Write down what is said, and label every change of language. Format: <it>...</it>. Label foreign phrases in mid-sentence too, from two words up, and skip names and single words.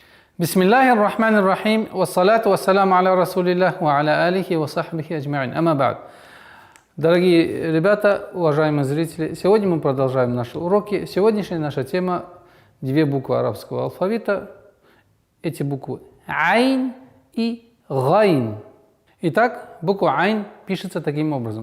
<ar>بسم الله الرحمن الرحيم، والصلاة والسلام على رسول الله، وعلى آله وصحبه أجمعين. أما بعد.</ar> <ru>Дорогие ребята, уважаемые зрители, сегодня мы продолжаем наши уроки. Сегодняшняя наша тема – две буквы арабского алфавита. Эти буквы – айн и гайн. Итак, буква айн пишется таким образом.</ru>